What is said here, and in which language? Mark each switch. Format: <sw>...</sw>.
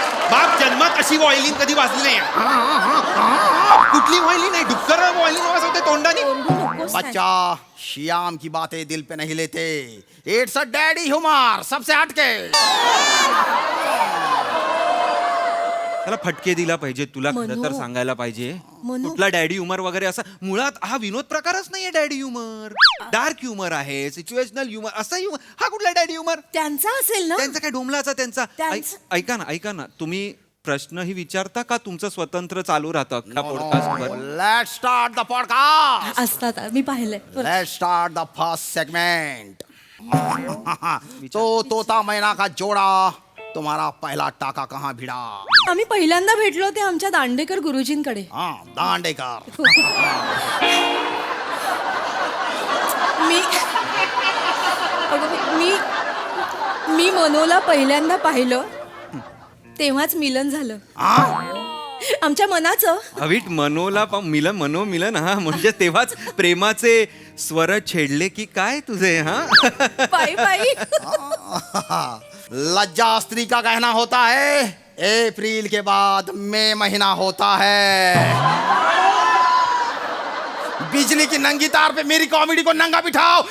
<mr>बाप जन्मात अशी व्हायलिन कधी वाजली नाही कुठली व्हायलिन आहे डुक्कर व्हायलिन वाजवते तोंडाने ओरडू नकोस नाही.</mr> <hi>बच्चा श्याम की बातें दिल पे नहीं लेते.</hi> <en>it's a daddy humour,</en> <hi>सबसे हटके.</hi> <mr>त्याला फटके दिला पाहिजे तुला खरं तर मनू. सांगायला पाहिजे मनू. कुठला डॅडी ह्युमर वगैरे असं मुळात हा विनोद प्रकारच नाहीये डॅडी ह्युमर डार्क ह्युमर आहे सिच्युएशनल ह्युमर असा ह्युमर हा कुठला डॅडी ह्युमर त्यांचा असेल ना. त्यांचा काय डोमलाचा त्यांचा त्यांचं- ऐका ना तुम्ही प्रश्नही विचारता का तुमचं स्वतंत्र चालू राहतं अख्ख्या पॉडकास्टवर</mr> <en>Let's start the podcast.</en> <mr>असतात मी पाहिलंय.</mr> <en>Let's start the first segment.</en> <hi>तो तोता मैना का जोड़ा, तुम्हारा पहला टाका कहाँ भिड़ा?</hi> <mr>आम्ही पहिल्यांदा भेटलो ते आमच्या दांडेकर गुरुजींकडे.</mr> <hi>हाँ, दांडेकर.</hi> <mr>मी अगं, मी मनोला पहिल्यांदा पाहिलं तेव्हाच मिलन झालं आमच्या मनाचं. अविट मनोला मिलन हा म्हणजे तेव्हाच प्रेमाचे स्वर छेडले की काय तुझे हा बाई बाई.</mr> <hi>लज्जा स्त्री का कहना होता है, अप्रैल के बाद मई महीना होता है. बिजली की नंगी तार पे मेरी कॉमेडी को नंगा बिठाओ.</hi>